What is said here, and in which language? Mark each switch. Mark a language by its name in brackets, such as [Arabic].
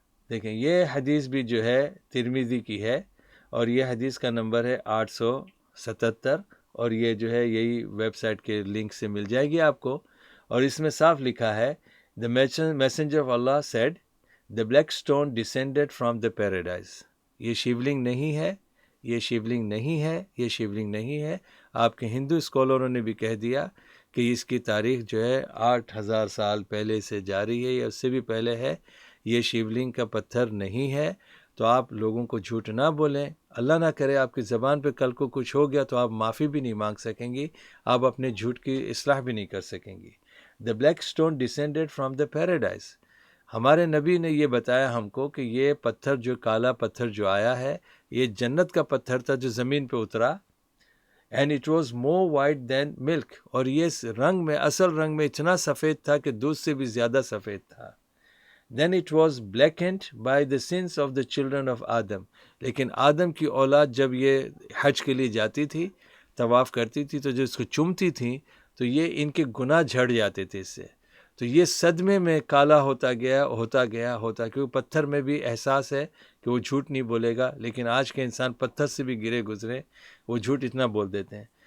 [Urdu] دیکھیں یہ حدیث بھی جو ہے ترمذی کی ہے, اور یہ حدیث کا نمبر ہے 877, اور یہ جو ہے یہی ویب سائٹ کے لنک سے مل جائے گی آپ کو. اور اس میں صاف لکھا ہے [English] The messenger of Allah said, the black stone descended from the paradise. [Urdu] یہ شیولنگ نہیں ہے, یہ شیولنگ نہیں ہے, یہ شیولنگ نہیں ہے. آپ کے ہندو اسکالروں نے بھی کہہ دیا کہ اس کی تاریخ جو ہے 8000 سال پہلے سے جاری ہے یا اس سے بھی پہلے ہے. یہ شیولنگ کا پتھر نہیں ہے. تو آپ لوگوں کو جھوٹ نہ بولیں. اللہ نہ کرے آپ کی زبان پہ کل کو کچھ ہو گیا تو آپ معافی بھی نہیں مانگ سکیں گی, آپ اپنے جھوٹ کی اصلاح بھی نہیں کر سکیں گی. [English] The black stone descended from the paradise. [Urdu] ہمارے نبی نے یہ بتایا ہم کو کہ یہ پتھر جو کالا پتھر جو آیا ہے یہ جنت کا پتھر تھا جو زمین پہ اترا. [English] And it was more white than milk. [Urdu] اور یہ رنگ میں, اصل رنگ میں اتنا سفید تھا کہ دودھ سے بھی زیادہ سفید تھا. [English] Then it was blackened by the sins of the children of Adam. [Urdu] لیکن آدم کی اولاد جب یہ حج کے لیے جاتی تھی, طواف کرتی تھی, تو جو اس کو چومتی تھیں تو یہ ان کے گناہ جھڑ جاتے تھے اس سے. تو یہ صدمے میں کالا ہوتا گیا, کیونکہ پتھر میں بھی احساس ہے کہ وہ جھوٹ نہیں بولے گا, لیکن آج کے انسان پتھر سے بھی گرے گزرے, وہ جھوٹ اتنا بول دیتے ہیں.